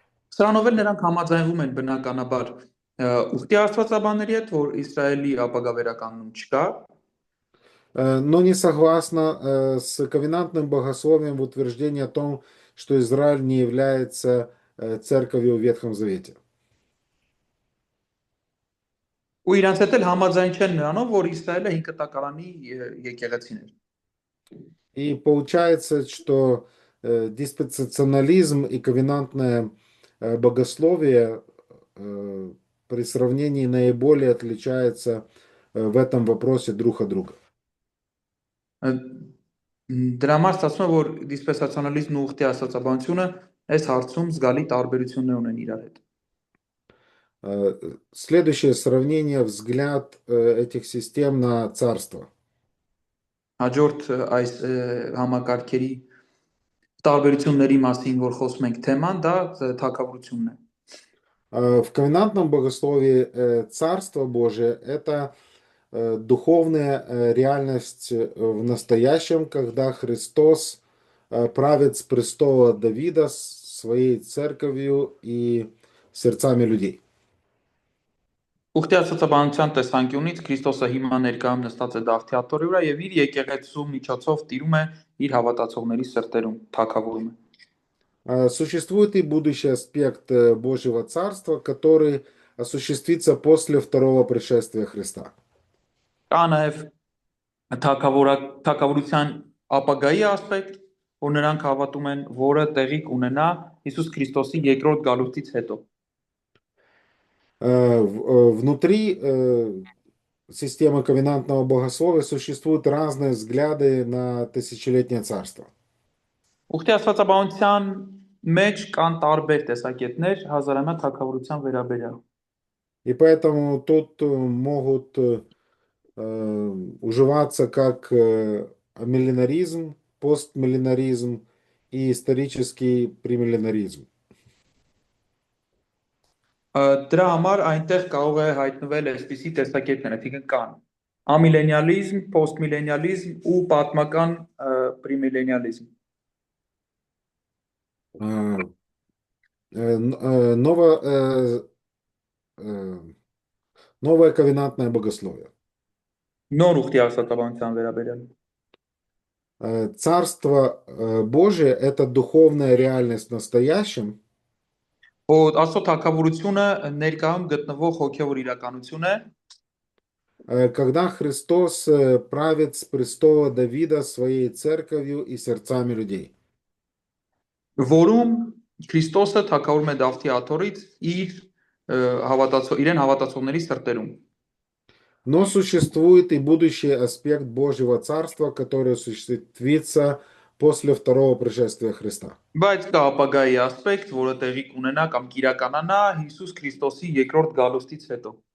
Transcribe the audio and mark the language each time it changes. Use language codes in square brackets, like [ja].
[hy] Սրանով էլ նրանք համաձայնվում են բնականաբար ուխտի աստվածաբանների հետ, որ Իսրայելի ապագա վերականգնում չկա, [ru] но не согласно с ковенантным богословием в утверждении о том, что Израиль не является церковью в Ветхом Завете. [hy] ու իրանց հետ էլ համաձայն չեն նրանով, որ Իսրայելը 5 կտակարանի եկեղեցին էր։ [ru] И получается, что диспенсационализм и ковенантное богословие при сравнении наиболее отличаются в этом вопросе друг от друга. [hy] Դրա համար ստացվում է, որ դիսպենսացիոնալիզմն ու ուխտի աստվածաբանությունը այս հարցում զգալի տարբերություններ ունեն իրար հետ։ [ru] Следующее сравнение, взгляд этих систем на царство. [hy] Հաջորդ այս համակարգերի տարբերությունների մասին, որ խոսում ենք թեման, դա թագավորությունն է։ [ru] В ковенантном богословии Царство Божие – это духовная реальность в настоящем, когда Христос правит с престола Давида своей церковью и сердцами людей. [hy] Ուխտի աստվածաբանության տեսանկյունից Քրիստոսը հիմա ներկայում նստած է Դավթի աթոռի վրա եւ իր եկեղեցու միջոցով տիրում է իր հավատացողների սրտերում, թագավորում է։ [ru] Существует и будущий аспект Божьего Царства, который осуществится после второго пришествия Христа. [hy] Կա նաեւ թագավորության ապագայի ասպեկտ, որ նրանք հավատում են, որը տեղի կունենա Հիսուս Քրիստոսի երկրորդ գալուստից հետո։ [ru] Внутри системы ковенантного богословия существуют разные взгляды на тысячелетнее царство. [hy] Ուխտի աստվածաբանության մեջ կան տարբեր տեսակետներ հազարամյա թագավորության վերաբերյալ։ [ru] И поэтому тут могут уживаться как миллинаризм, постмиллинаризм и исторический премиллинаризм. [hy] Դրա համար այնտեղ կարող է հայտնվել այսպիսի տեսակետներ, այսինքն կան ամիլենիալիզմ, պոստմիլենիալիզմ ու պատմական պրիմիլենիալիզմ։ [ru] Э, Ново, э, новое ковенантное богословие. [hy] Նոր ուխտի աստվածաբանության վերաբերյալ։ [ru] Царство Божие – это духовная реальность в настоящем, [hy] Որ Աստծո թագավորությունը ներկայում գտնվող հոգևոր իրականություն է, [ru] когда Христос правит с престола Давида своей церковью и сердцами людей. [hy] որում Քրիստոսը թագավորում է Դավթի աթոռից իրեն հավատացողների սրտերում։ [ru] Но существует и будущий аспект Божьего Царства, который осуществится после второго пришествия Христа. [hy] Բայց կա ապագայի ասպեկտ, որը տեղի կունենա կամ կիրականանա Հիսուս Քրիստոսի երկրորդ գալուստից հետո։